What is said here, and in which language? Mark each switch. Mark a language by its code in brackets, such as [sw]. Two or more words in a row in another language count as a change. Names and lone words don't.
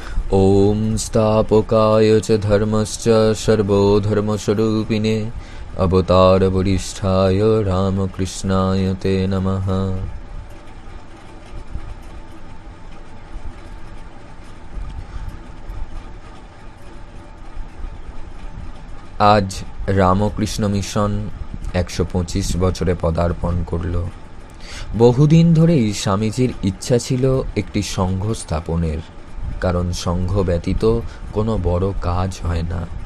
[sa] ॐ स्थापकाय च धर्मश्च सर्वधर्मस्वरूपिणे अवतारवरिष्ठाय रामकृष्णाय ते नमः। [bn] আজ রামকৃষ্ণ মিশন 125 বছরে পদার্পণ করল। বহুদিন ধরেই স্বামীজির ইচ্ছা ছিল একটি সংঘ স্থাপনের, কারণ সংঘ ব্যতীত কোনো বড় কাজ হয় না।